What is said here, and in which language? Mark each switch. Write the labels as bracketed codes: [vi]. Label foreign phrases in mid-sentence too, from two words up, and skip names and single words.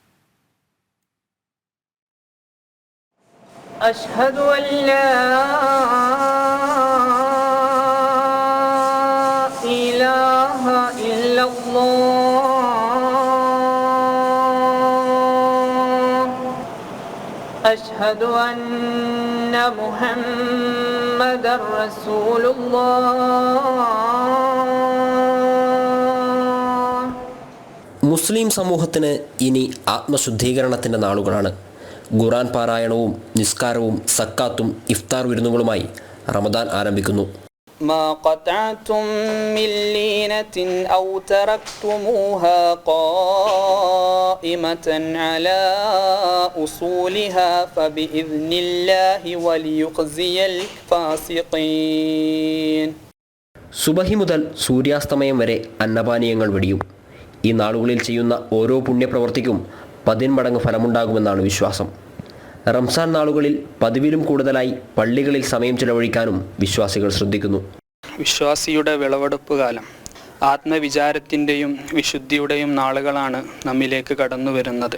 [ar] أشهد أن لا إله إلا الله أشهد أن محمدا رسول الله. [ml] മുസ്ലിം സമൂഹത്തിന് ഇനി ആത്മശുദ്ധീകരണത്തിൻ്റെ നാളുകളാണ്. ഖുർആൻ പാരായണവും നിസ്കാരവും സക്കാത്തും ഇഫ്താർ വിരുന്നുകളുമായി റമദാൻ ആരംഭിക്കുന്നു. [ar] ما قطعتم من لينة أو تركتموها قائمة على أصولها فبإذن الله وليخزي الفاسقين. [ml] സുബഹി മുതൽ സൂര്യാസ്തമയം വരെ അന്നപാനീയങ്ങൾ വെടിയും. ഈ നാളുകളിൽ ചെയ്യുന്ന ഓരോ പുണ്യപ്രവർത്തിക്കും 10 മടങ്ങ് ഫലമുണ്ടാകുമെന്നാണ് വിശ്വാസം. റംസാൻ നാളുകളിൽ പതിവിലും കൂടുതലായി പള്ളികളിൽ സമയം ചിലവഴിക്കാനും വിശ്വാസികൾ ശ്രദ്ധിക്കുന്നു. വിശ്വാസിയുടെ വിളവെടുപ്പ് കാലം ആത്മവിചാരത്തിൻ്റെയും വിശുദ്ധിയുടെയും നാളുകളാണ് നമ്മിലേക്ക് കടന്നു വരുന്നത്.